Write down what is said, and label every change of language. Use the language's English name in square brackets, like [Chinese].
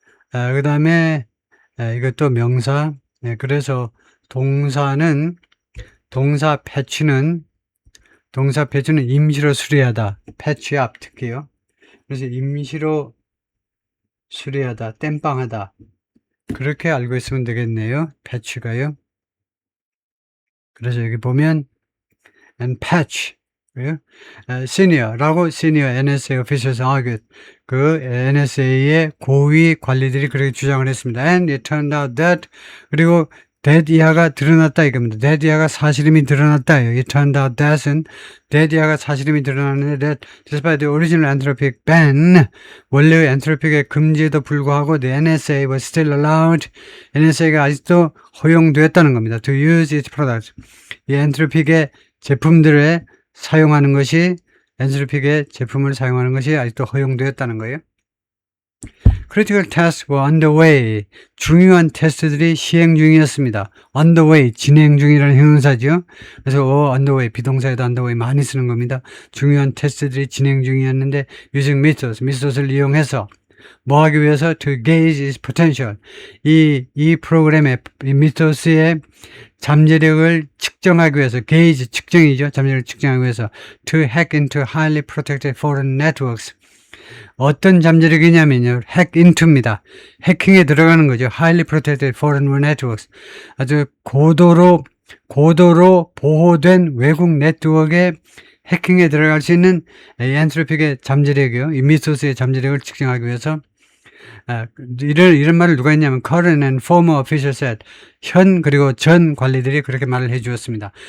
[Korean] 그 다음에 이것도 명사. 그래서 동사 패치는 임시로 수리하다. 패치업 특히요. 그래서 임시로 수리하다, 땜빵하다. 그렇게 알고 있으면 되겠네요. 패치가요. 그래서 여기 보면 [English] and patch senior라고 senior NSA officials argued. [Korean] 그 NSA의 고위 관리들이 그렇게 주장을 했습니다. [English] And it turned out that [Korean] 그리고 that 이하가 드러났다 이겁니다. that 이하가 사실임이 드러났다요. [English] It turned out that은 that 이하가 사실임이 드러났는데 that despite the original anthropic ban [Korean] 원래의 엔트로픽의 금지에도 불구하고 [English] the NSA was still allowed [Korean] NSA가 아직도 허용되었다는 겁니다. [English] To use its products. [Korean] 이 엔트로픽의 제품들에 사용하는 것이 엔트로픽의 제품을 사용하는 것이 아직도 허용되었다는 거예요. [English] Critical tests were underway. [Korean] 중요한 테스트들이 시행 중이었습니다. underway, 진행 중이라는 형용사죠. 그래서 underway, 비동사에도 underway 많이 쓰는 겁니다. 중요한 테스트들이 진행 중이었는데 [English] using methods [Korean] 를 이용해서 뭐 하기 위해서 [English] to gauge its potential. [Korean] 이 프로그램의 이 methods의 잠재력을 측정하기 위해서 gauge, 측정이죠. 잠재력을 측정하기 위해서 [English] to hack into highly protected foreign networks. [Korean] 어떤 잠재력이냐면요. hack into입니다. 해킹에 들어가는 거죠. [English] highly protected foreign networks. [Korean] 아주 고도로 보호된 외국 네트워크에 해킹에 들어갈 수 있는 엔트로픽의 잠재력이요. 이 미소스의 잠재력을 측정하기 위해서 이런 말을 누가 했냐면 [English] current and former officials said [Korean] 현 그리고 전 관리들이 그렇게 말을 해 주었습니다.